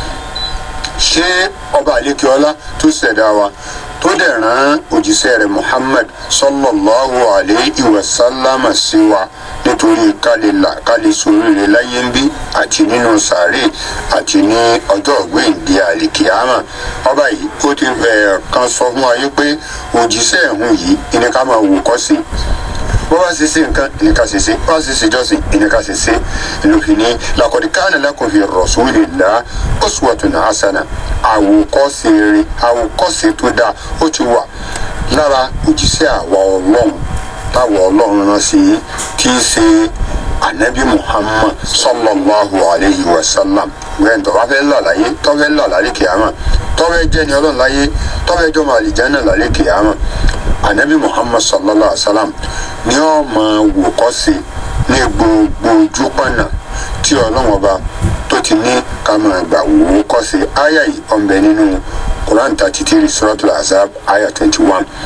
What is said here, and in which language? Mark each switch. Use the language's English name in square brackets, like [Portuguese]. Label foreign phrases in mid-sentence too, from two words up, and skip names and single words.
[Yoruba] ṣé ọba àlékè ọlá tó ṣẹ̀dá wa tó dẹ̀ rán òjíṣẹ́ rẹ̀ Muhammad [Arabic] صلى الله عليه وسلم [Yoruba] sí wa nítorí kálí sóríire láyé ń bí àti nínú sàárè àti ní ọjọ́ ọ̀gbẹ́ǹde àlìkìyámà. ọba yìí ó ti kan sọ fún wa yìí pé òjíṣẹ́ ẹ̀hún yìí ìní ká máa wò kọ́ sí bó bá ṣe ṣe nǹkan ìní ká ṣe ṣe bó bá ṣe ṣe jọ́sìn ìní ká ṣe ṣe lófin ní [Arabic] لقد كان لكم في رسول الله أسوة حسنة. [Yoruba] àwòkọ́ṣe rere àwòkọ́ṣe tó dáa ó ti wà lára òjíṣẹ́ àwa Ọlọ́run táwọn ọlọ́run rán sí tí í ṣe anabi Muhammad [Arabic] صلى الله عليه وسلم [Yoruba] gbẹ̀yìn tó bá fẹ́ là láyé tó fẹ́ là lálẹ́ kìámà tó fẹ́ jẹ́ ni ọlọ́run láyé tó fẹ́ jọmọ àlìjánnà lálẹ́ kìámà anabi Muhammad [Arabic] صلى الله عليه وسلم [Yoruba] ni ó máa wò kọ́ sí ní gbogbo ojú pọ̀nà tí ọlọ́run ọba tó ti ní ká máa gbà wò ó kọ́ sí àyà yìí ọ̀nbẹ nínú Quran 33 Suratul Ahzab àyà 21.